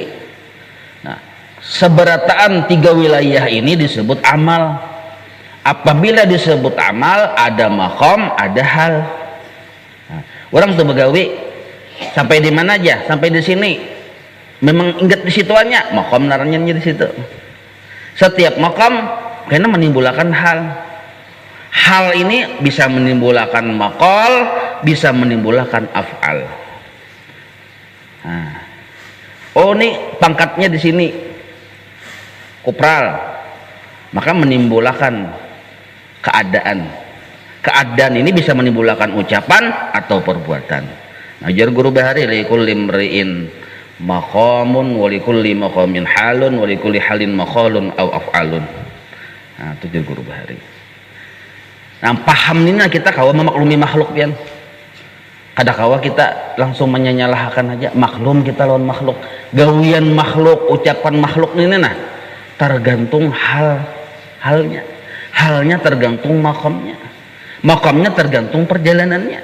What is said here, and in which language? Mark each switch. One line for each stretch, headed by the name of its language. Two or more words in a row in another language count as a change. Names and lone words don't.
Indonesian: Nah, seberataan 3 wilayah ini disebut amal. Apabila disebut amal ada maqam, ada hal.
Banjar: Nah, orang tuh begawi sampai di mana aja, sampai di sini memang ingat di situannya, maqam naranya di situ.
Indonesian: Setiap maqam karena menimbulkan hal. Hal ini bisa menimbulkan maqal, bisa menimbulkan af'al. Nah, oh ini pangkatnya di sini kopral, maka menimbulkan keadaan. Keadaan ini bisa menimbulkan ucapan atau perbuatan.
Banjar: Nah, jar guru bahari
Arabic: لكل امرئ مقام ولكل مقام حال ولكل حال مقال أو أفعال.
Banjar: Nah, itu jar guru bahari. Nah, paham ini kita kawa memaklumi makhluk pian. Kadakawa kita langsung menyalahkan aja maklum, kita lawan makhluk, gawian makhluk, ucapan makhluk ini nah tergantung halnya tergantung makamnya tergantung perjalanannya.